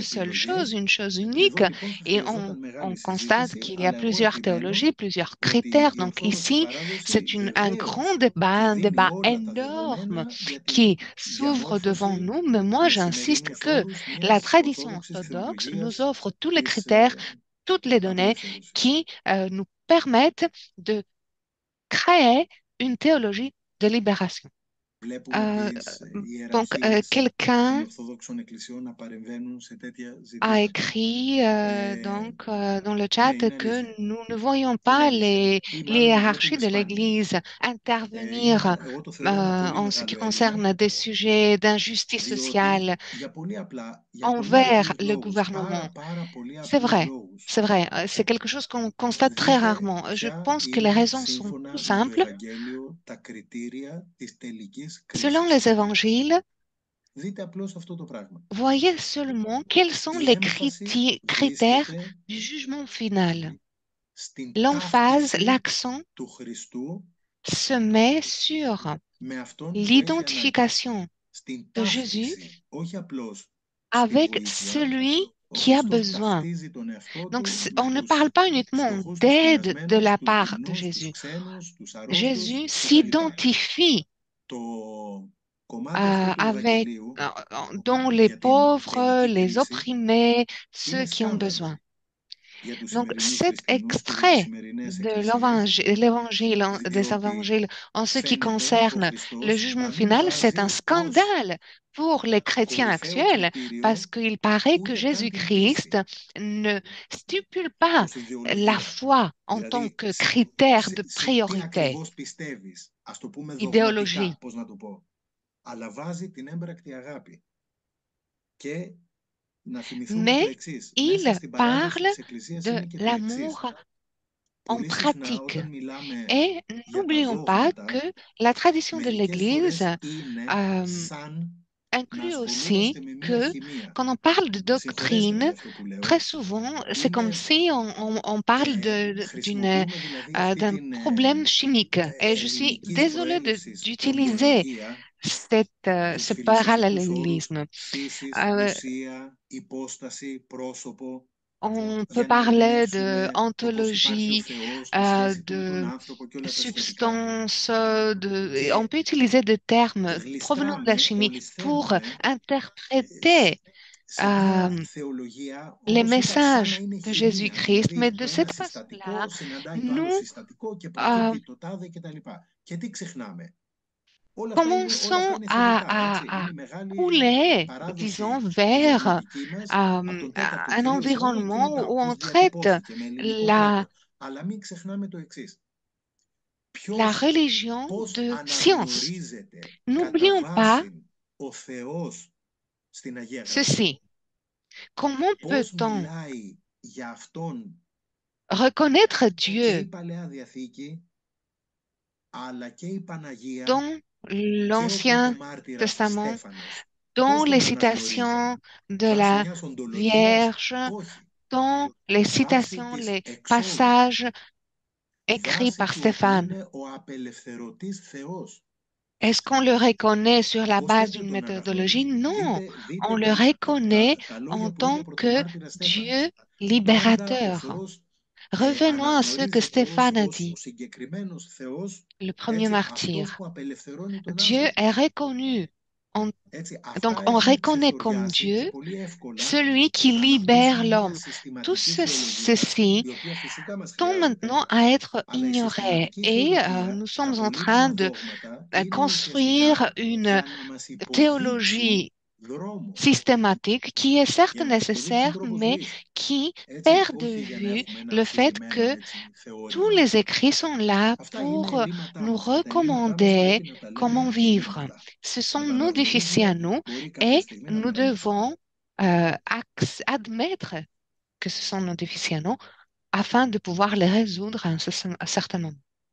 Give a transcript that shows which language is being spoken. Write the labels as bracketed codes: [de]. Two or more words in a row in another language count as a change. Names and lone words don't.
[fr] une [el] επιλογές. [fr] chose [el] Και εδώ [fr] unique, [el] λοιπόν θα [fr] et [el] χρειαζόταν [fr] on [el] μεγάλη [fr] constate [el] συζήτηση, [fr] qu'il y a [el] αλλά εγώ [fr] plusieurs [el] επιμένω [fr] théologies, plusieurs [el] ότι [fr] critères. [el] η [fr] Donc [el] Ορθόδοξη [fr] ici, [el] παράδοση [fr] c'est un grand [el] βεβαίως και [fr] débat, un [el] δίνει [fr] débat [el] όλα τα [fr] énorme [el] δεδομένα για [fr] qui [el] την [fr] s'ouvre devant [el] διαμόρφωση [fr] nous, mais moi [el] με [fr] j'insiste [el] σημερινούς [fr] que [el] όρους [fr] la [el] μιας [fr] tradition [el] ορθόδοξης [fr] orthodoxe nous [el] θεολογίας [fr] offre tous les [el] της [fr] critères, toutes les données [el] απελευθέρωσης. [fr] qui nous permettent de créer une théologie de libération. [el] Βλέπουμε Euh, τις [fr] donc, [el] ιεραρχίες των [fr] quelqu'un [el] Ορθοδόξων Εκκλησιών να παρεμβαίνουν σε τέτοια [fr] a [el] ζητήματα. [fr] écrit dans le chat [el] Ναι, είναι [fr] que [el] αλήθεια. [fr] nous ne voyons [el] Είναι [fr] pas [el] αλήθεια. Ή [fr] les [el] μάλλον το [fr] hiérarchies [el] βλέπουμε [fr] de [el] σπάνια. [fr] l'Église intervenir [el] Εγώ το θεωρώ ένα πολύ [fr] en ce qui [el] μεγάλο έλλειμμα, [fr] concerne des sujets d'injustice [el] διότι [fr] sociale [el] για πολύ [fr] envers [el] απλούς [fr] le [el] λόγους, [fr] gouvernement. [el] πάρα πολύ [fr] C'est [el] απλούς [fr] vrai, [el] λόγους. [fr] c'est vrai. C'est quelque chose qu'on constate très [el] Δείτε [fr] rarement. Je [el] ποια [fr] pense que les [el] είναι [fr] raisons sont tout [el] σύμφωνα με το [fr] simples. [el] Ευαγγέλιο τα κριτήρια της τελικής [fr] Selon [el] κρίσης. [fr] les évangiles, [el] Δείτε απλώς αυτό το πράγμα. [fr] voyez seulement quels sont [el] Η [fr] les [el] έμφαση [fr] critères [el] βρίσκεται [fr] du jugement final. [el] στην [fr] L'emphase, [el] ταύτιση [fr] l'accent [el] του Χριστού [fr] se met sur [el] με αυτόν που έχει ανάγκη. [fr] l'identification [el] Στην [fr] de Jésus [el] ταύτιση, όχι απλώς στην [fr] avec [el] βοήθεια. [fr] celui [el] Ο [fr] qui a [el] Χριστός [fr] besoin. [el] ταυτίζει τον εαυτό [fr] Donc, [el] του [fr] on [el] με [fr] ne [el] τους [fr] parle pas uniquement [el] φτωχούς, τους [fr] d'aide de [el] πεινασμένους, [fr] la [el] τους [fr] part de [el] δεινούς, τους [fr] Jésus. [el] ξένους, τους αρρώστους [fr] Jésus [el] κτλ. [fr] s'identifie [el] Το κομμάτι αυτό του [fr] avec, [el] Ευαγγελίου [fr] dont les [el] για την [fr] pauvres, [el] τελική [fr] les [el] κρίση [fr] opprimés, ceux [el] είναι [fr] qui ont [el] σκάνδαλο [fr] besoin. [el] για τους [fr] Donc, [el] σημερινούς [fr] cet [el] χριστιανούς και για τις [fr] extrait [el] σημερινές [fr] de [el] εκκλησίες, [fr] des [el] διότι [fr] évangiles en ce qui [el] φαίνεται ο [fr] concerne le [el] Χριστός [fr] jugement [el] να μην [fr] final, c'est un [el] βάζει ως [fr] scandale pour les chrétiens [el] κορυφαίο [fr] actuels parce [el] κριτήριο [fr] qu'il paraît que [el] ούτε καν την [fr] Jésus-Christ [el] πίστη [fr] ne stipule pas [el] ως [fr] la [el] ιδεολογία. [fr] foi en tant [el] Δηλαδή, [fr] que critère de [el] σε τι [fr] priorité, [el] ακριβώς πιστεύεις, ας το πούμε [fr] idéologie, [el] δογματικά, πώς να το πω, αλλά βάζει την έμπρακτη αγάπη. Και να θυμηθούμε το [fr] mais [el] εξής. Μέσα [fr] il [el] στην παράδοση [fr] parle [el] της Εκκλησίας [fr] de [el] είναι και το εξής. [fr] l'amour en [el] Πολύ συχνά [fr] pratique. [el] όταν μιλάμε [fr] Et [el] για τα [fr] n'oublions pas que [el] δόγματα, [fr] la tradition de [el] μερικές [fr] l'Église [el] φορές είναι σαν να [fr] inclut aussi [el] ασχολούμαστε με μία [fr] que [el] χημεία. [fr] quand on parle de [el] Συγχωρέστε με [fr] doctrine, [el] για αυτό που [fr] très [el] λέω. [fr] souvent, c'est comme [el] Είναι, [fr] si on parle [el] χρησιμοποιούμε δηλαδή αυτή [fr] d'un [el] την [fr] problème chimique. Et je suis [el] ελληνικής [fr] désolée [el] προέλευσης [fr] d'utiliser [el] ορολογία, [fr] ce [el] τους φιλοσοφικούς όρους [fr] parallélisme. [el] φύσης, Euh, ουσία, υπόσταση, πρόσωπο, [fr] on peut [el] για να [fr] parler de [el] ερμηνεύσουμε το πώς υπάρχει ο [fr] ontologie, [el] Θεός, τη σχέση του με τον [fr] de [el] άνθρωπο και όλα τα σχετικά. [fr] substance, on [el] Και [fr] peut utiliser des termes provenant de la [el] γλιστράμε, [fr] chimie [el] όλοι [fr] pour [el] θέλουμε [fr] interpréter [el] σε euh, μια θεολογία, [fr] les [el] όπως είπα, σαν να [fr] messages [el] είναι [fr] de [el] χημεία. [fr] Jésus-Christ, mais [el] Δηλαδή [fr] de [el] το ένα [fr] cette façon-là, [el] συστατικό συναντάει το άλλο [fr] nous [el] συστατικό και euh, προκύπτει το τάδε κτλ. Και τι ξεχνάμε. Όλα αυτά [fr] commençons [el] είναι θεμητά, έτσι. [fr] à [el] Είναι μεγάλη [fr] couler, disons, [el] παράδοση η [fr] vers [el] δογματική μας από τον τέταρτο [fr] un [el] κυρίως αιώνα και [fr] environnement [el] μετά, [fr] où on [el] πώς [fr] traite [el] διατυπώθηκε με ελληνικό [fr] la, [el] τρόπο. Αλλά μην ξεχνάμε το εξής. [fr] la religion [el] Πώς [fr] de science. [el] αναγνωρίζεται κατά [fr] N'oublions pas [el] βάση ο Θεός στην Αγία Γραφή, [fr] ceci. Comment [el] πώς [fr] peut-on [el] μιλάει για Αυτόν [fr] reconnaître [el] και η [fr] Dieu [el] Παλαιά Διαθήκη, αλλά και η Παναγία [fr] dans [el] και ο [fr] l'Ancien [el] πρωτομάρτυρας [fr] Testament, [el] Στέφανος. [fr] dans [el] Πώς [fr] les [el] τον αναγνωρίζει, [fr] citations de [el] βάσει [fr] la [el] μιας οντολογίας? [fr] Vierge, [el] Όχι. [fr] dans les [el] Βάσει [fr] citations, [el] της [fr] les [el] εξόδου. [fr] passages écrits [el] Βάσει [fr] par [el] του ότι [fr] Stéphane. [el] είναι ο απελευθερωτής Θεός. [fr] Est-ce qu'on le reconnaît sur la [el] Πώς [fr] base [el] θέλετε [fr] d'une [el] τον [fr] méthodologie? [el] αναγνωρίζει? [fr] Non, [el] Δείτε [fr] on le reconnaît [el] τα [fr] en [el] λόγια που είπε ο [fr] tant que [el] πρωτομάρτυρας Στέφανος. [fr] Dieu [el] Πάντα ο [fr] libérateur. [el] Θεός [fr] Revenons à ce que [el] αναγνωρίζεται [fr] Stéphane a [el] ως ο [fr] dit, [el] συγκεκριμένος Θεός, [fr] le premier [el] έτσι, αυτός [fr] martyr. [el] που απελευθερώνει τον [fr] Dieu [el] άνθρωπο. [fr] est reconnu. [el] Έτσι, [fr] Donc, [el] αυτά [fr] on [el] έχουν [fr] reconnaît comme [el] ξεστοριάσει και [fr] Dieu [el] πολύ εύκολα [fr] celui qui libère [el] αναπτύσσουν μια [fr] l'homme. Tout [el] συστηματική θεολογία, [fr] ceci [el] η οποία φυσικά μας [fr] tend [el] χρειάζεται, [fr] maintenant à être [el] αλλά η [fr] ignoré [el] συστηματική [fr] et [el] θεολογία, [fr] nous [el] τα [fr] sommes en train [el] πολύτιμα [fr] de [el] δόγματα, είναι [fr] construire [el] ουσιαστικά [fr] une [el] για να μας υποδείξουν [fr] théologie [el] δρόμο, [fr] systématique qui est certes [el] για να μας υποδείξουν [fr] nécessaire, [el] τρόπο [fr] mais [el] ζωής. [fr] qui [el] Έτσι, [fr] perd de [el] όχι για να [fr] vue [el] έχουμε ένα [fr] le fait [el] αφηρημένο [fr] que [el] έτσι, [fr] tous [el] θεώρημα. [fr] les écrits sont là [el] Αυτά είναι [fr] pour [el] ελλείμματά [fr] nous [el] μας και τα ελλείμματά μας [fr] recommander [el] πρέπει να τα [fr] comment [el] λέμε [fr] vivre. [el] ελλείμματα. [fr] Ce [el] Να [fr] sont [el] τα [fr] nos déficits à [el] αναγνωρίζουμε, [fr] nous [el] μπορεί κάποια [fr] et [el] στιγμή να [fr] nous [el] τα λέμε. [fr] devons admettre que ce sont nos déficits à nous afin de pouvoir les résoudre à un certain moment.